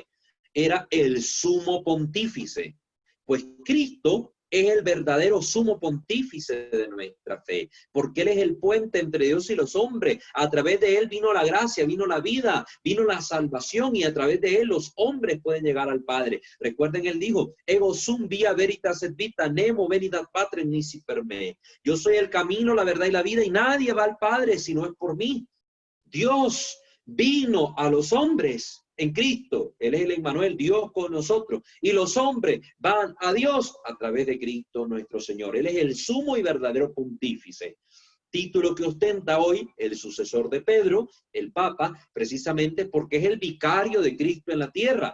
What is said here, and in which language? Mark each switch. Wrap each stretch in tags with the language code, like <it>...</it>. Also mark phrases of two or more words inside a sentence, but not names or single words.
<es>Era el sumo pontífice. Pues Cristo es el verdadero sumo pontífice de nuestra fe, porque Él es el puente entre Dios y los hombres. A través de Él vino la gracia, vino la vida, vino la salvación, y a través de Él los hombres pueden llegar al Padre. Recuerden, Él dijo:</es> <la>ego sum via veritas et vita, nemo venitat patres nisi per me.</la> <es>Yo soy el camino, la verdad y la vida, y nadie va al Padre si no es por mí. Dios vino a los hombres en Cristo. Él es el Emmanuel, Dios con nosotros. Y los hombres van a Dios a través de Cristo nuestro Señor. Él es el sumo y verdadero pontífice. Título que ostenta hoy el sucesor de Pedro, el Papa, precisamente porque es el vicario de Cristo en la tierra.</es>